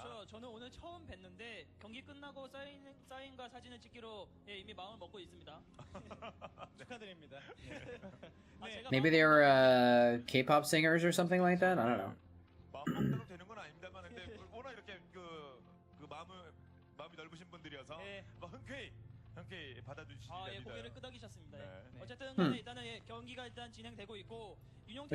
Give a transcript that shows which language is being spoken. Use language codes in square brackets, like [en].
[ko] 저는 오늘 처음 뵀는데 경기 끝나고 사인과 사진을 찍기로 이미 마음을 먹고 있습니다. 축하드립니다. [en] Maybe they were K-pop singers or something like that. I don't know. [ko] 마음대로 되는 건 아닙니다만 근데 워낙 이렇게 그 마음이 넓으신 분들이어서 흔쾌히 받아주시니까. 예, 고개를 끄덕이셨습니다. 어쨌든 간에 일단은 경기가 일단 진행되고 있고 윤영태